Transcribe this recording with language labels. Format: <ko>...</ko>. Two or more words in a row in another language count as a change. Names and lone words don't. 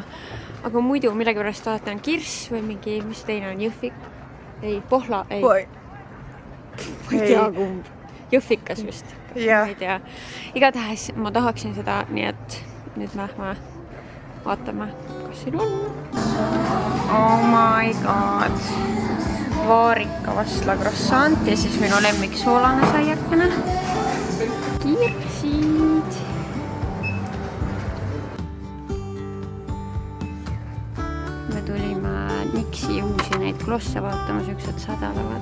<et>Aga muidu millegipärast alati on kirss või mingi, mis teine on, jõhvik? Ei, pohla, ei. Ma ei tea, kumb. Jõhvikas vist. Yeah. Ma ei tea. Igatahes ma tahaksin seda, nii et nüüd lähme vaatame, kas siin on.</et> <en>Oh my god.</en> <et>Vaarika vastla croissant ja siis minu lemmik soolane saiakene. Kirsid. Me tulime Nixi uusi neid klosse vaatama, siuksed sädelevad.</et>